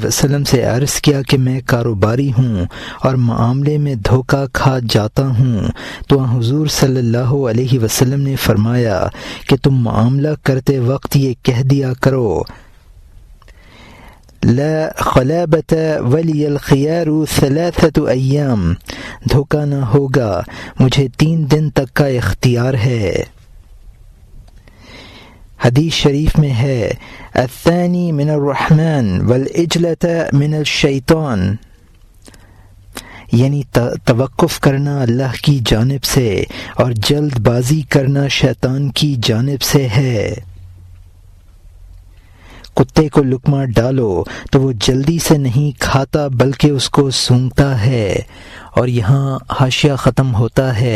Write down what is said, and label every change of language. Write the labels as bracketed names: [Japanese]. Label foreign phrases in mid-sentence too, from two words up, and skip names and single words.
[Urdu] وسلم سے عرض کیا کہ میں کاروباری ہوں اور معاملے میں دھوکہ کھا جاتا ہوں، تو حضور [Arabic] صلی اللہ علیہ وسلم [Urdu] نے فرمایا کہ تم معاملہ کرتے وقت یہ کہہ دیا کرو، [Arabic] لا خلابۃ ولی الخیار 3 ایام، [Urdu] دھوکہ نہ ہوگا، مجھے 3 دن تک کا اختیار ہے۔ حدیث شریف میں ہے [Arabic] الثانی من الرحمن والعجلۃ من الشیطان، [Urdu] یعنی توقف کرنا اللہ کی جانب سے اور جلد بازی کرنا شیطان کی جانب سے ہے۔ کتے کو لقمہ ڈالو تو وہ جلدی سے نہیں کھاتا بلکہ اس کو سونگتا ہے، اور یہاں حاشیہ ختم ہوتا ہے۔